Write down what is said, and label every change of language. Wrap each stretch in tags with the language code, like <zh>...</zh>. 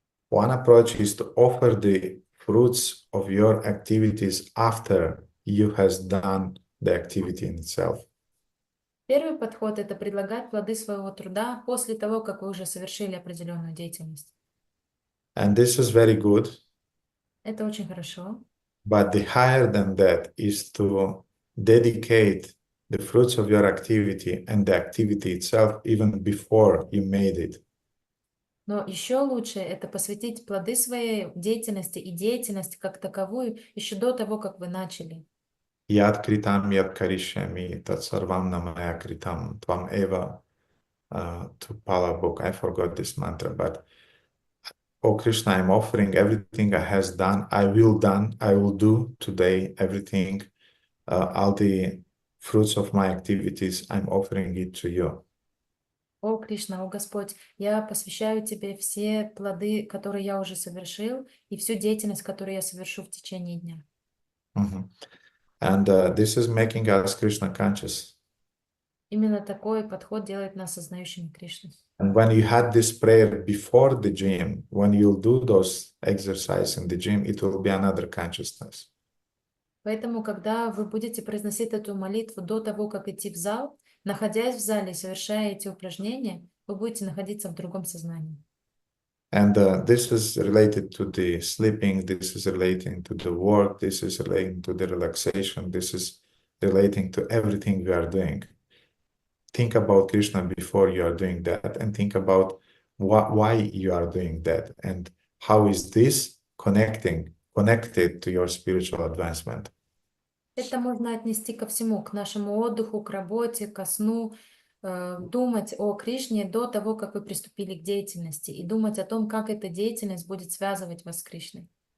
<en>One approach is to offer the fruits of your activities after you has done the activity in itself.</en> <ru>Первый подход – это предлагать плоды своего труда после того, как вы уже совершили определенную деятельность.</ru> <en>And this is very good.</en> <ru>Это очень хорошо.</ru> <en>But the higher than that is to dedicate the fruits of your activity and the activity itself even before you made it.</en> <ru>Но еще лучше это посвятить плоды своей деятельности и деятельности как таковую еще до того, как вы начали.</ru> <sa>Yad kritam yad karishyami tat sarvam namaya kritam tvam eva,</sa> <en>to Pala book. I forgot this mantra, but oh Krishna, I'm offering everything I has done. I will do today everything, all the fruits of my activities, I'm offering it to you.</en> <ru>О Кришна, о Господь, я посвящаю Тебе все плоды, которые я уже совершил, и всю деятельность, которую я совершу в течение дня.</ru> <en>And this is making us Krishna conscious.</en> <ru>Именно такой подход делает нас сознающими Кришну.</ru> <en>And when you had this prayer before the gym, when you'll do those exercises in the gym, it will be another consciousness.</en> <ru>Поэтому, когда вы будете произносить эту молитву до того, как идти в зал, находясь в зале, совершая эти упражнения, вы будете находиться в другом сознании.</ru> <en>And this is related to the sleeping, this is relating to the work, this is relating to the relaxation, this is relating to everything we are doing. Think about Krishna before you are doing that, and think about why you are doing that, and how is this connected to your spiritual advancement.</en> <ru>Это можно отнести ко всему, к нашему отдыху, к работе, ко сну, думать о Кришне до того, как вы приступили к деятельности, и думать о том, как эта деятельность будет связывать вас с Кришной.</ru>